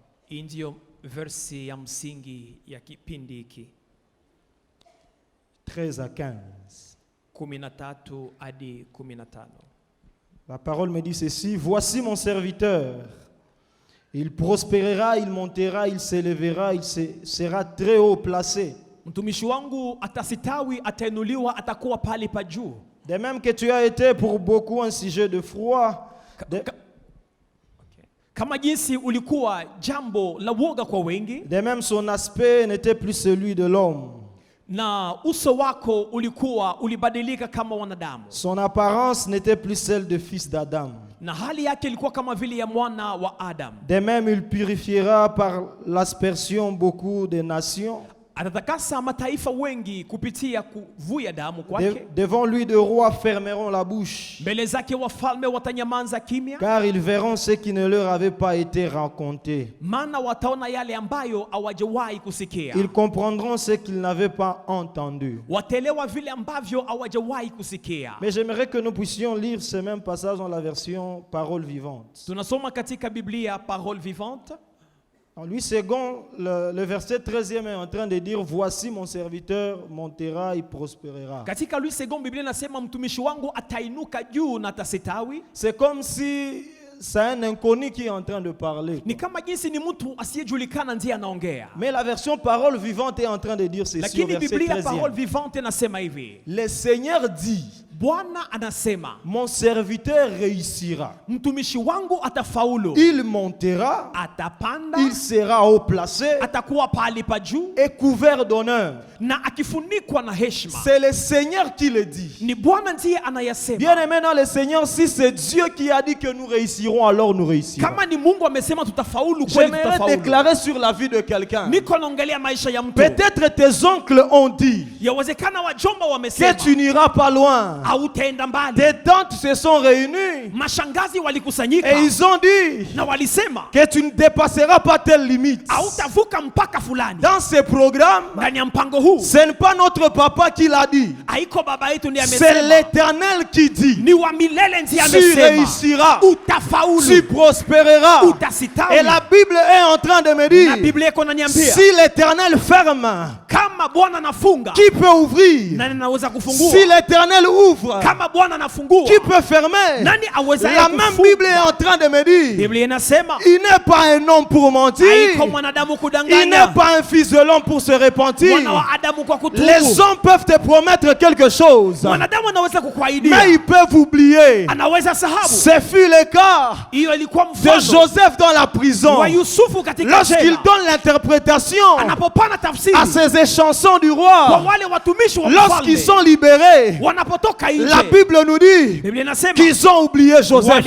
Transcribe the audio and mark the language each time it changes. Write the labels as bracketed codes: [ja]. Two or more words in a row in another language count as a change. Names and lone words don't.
[fr] 13 à 15. La parole me dit ceci: voici mon serviteur. Il prospérera, il montera, il s'élèvera, il sera très haut placé. [sw] Mtumishi wangu atasitawi, atainuliwa, atakuwa pale pa juu. [fr] De même que tu as été pour beaucoup un sujet de froid. [sw] Kama jinsi ulikuwa jambo la woga kwa wengi. [fr] De même son aspect n'était plus celui de l'homme. [sw] Na uso wako ulibadilika kama wanadamu. [fr] Son apparence n'était plus celle de fils d'Adam. [sw] Na hali yake ilikuwa kama vile ya mwana wa Adam. [fr] De même il purifiera par l'aspersion beaucoup de nations. [sw] Atatakasa mataifa wengi kupitia kuvuya damu kwake. [fr] Devant lui de rois fermeront la bouche. [sw] Mbele zake wafalme watanyamanza kimya. [fr] Car ils verront ce qui ne leur avait pas été raconté. [sw] Maana wataona yale ambayo hawajawahi kusikia. [fr] Ils comprendront ce qu'ils n'avaient pas entendu. [sw] Wataelewa vile ambavyo hawajawahi kusikia. [fr] Mais j'aimerais que nous puissions lire ce même passage dans la version Parole vivante. [sw] Tunasoma katika Biblia Parole vivante. [fr] En Louis II, le verset 13e est en train de dire: voici mon serviteur montera, il prospérera. [sw] Katika Louis II Biblia inasema mtumishi wangu atainuka juu na atasitawi. [fr] C'est comme si c'est un inconnu qui est en train de parler. [sw] Ni kama jinsi ni mtu asiyejulikana ndiye anaongea. [fr] Mais la version Parole vivante est en train de dire ceci au verset 13e. [sw] Lakini Biblia Parole vivante inasema hivi: [fr] le Seigneur dit, [sw] Bwana anasema, [fr] mon serviteur réussira. [sw] Mtumishi wangu atafaulu. [fr] Il montera, [sw] atapanda, [fr] il sera haut placé, [sw] atakuwa pale pa juu, [fr] et couvert d'honneur. [sw] Na akifunikwa na heshima. [fr] C'est le Seigneur qui le dit. [sw] Ni Bwana ndiye anayasema. [fr] Bien aimé dans le Seigneur, si c'est Dieu qui a dit que nous réussirons, alors nous réussirons. [sw] Kama ni Mungu amesema tutafaulu, kweli tutafaulu. [fr] J'aimerais déclarer sur la vie de quelqu'un. [sw] Niko naongelea maisha ya mtu. [fr] Peut-être tes oncles ont dit [sw] yawezekana wajomba wamesema [fr] que tu n'iras pas loin. [sw] Hautaenda mbali. [fr] Tes tantes se sont réunies. [sw] Mashangazi walikusanyika. [fr] Et ils ont dit [sw] na walisema [fr] que tu ne dépasseras pas telle limite. [sw] Hautavuka mpaka fulani. [fr] Dans ce programme, [sw] ndani ya mpango huu, [fr] ce n'est pas notre papa qui l'a dit. [sw] Haiko baba yetu ndiye amesema. [fr] C'est l'Éternel qui dit. [sw] Ni wa milele ndiye amesema. [fr] Tu réussiras. [sw] Utafaulu. [fr] Tu prospéreras. [sw] Utasitawi. [fr] Et la Bible est en train de me dire, [sw] na Biblia iko inaniambia, [fr] si l'Éternel ferme, [sw] kama Bwana anafunga, [fr] qui peut ouvrir? [sw] Nani anaweza kufungua? [fr] Si l'Éternel ouvre, [sw] kama Bwana anafungua, [fr] qui peut fermer? [sw] Nani aweza [fr] la même Bible est en train de me dire, [sw] Biblia inasema, [fr] il n'est pas un homme pour mentir, [sw] haiko mwanadamu kudanganya, [fr] il n'est pas un fils de l'homme pour se repentir. [sw] Mwana wa Adamu kwa kutubu. [fr] Les hommes peuvent te promettre quelque chose, [sw] mwanadamu anaweza kukuahidia, [fr] mais ils peuvent oublier. [sw] Anaweza sahabu. [fr] Ce fut le cas de Joseph dans la prison. Lorsqu'il donne l'interprétation à ces échansons du roi, lorsqu'ils sont libérés, la Bible nous dit qu'ils ont oublié Joseph.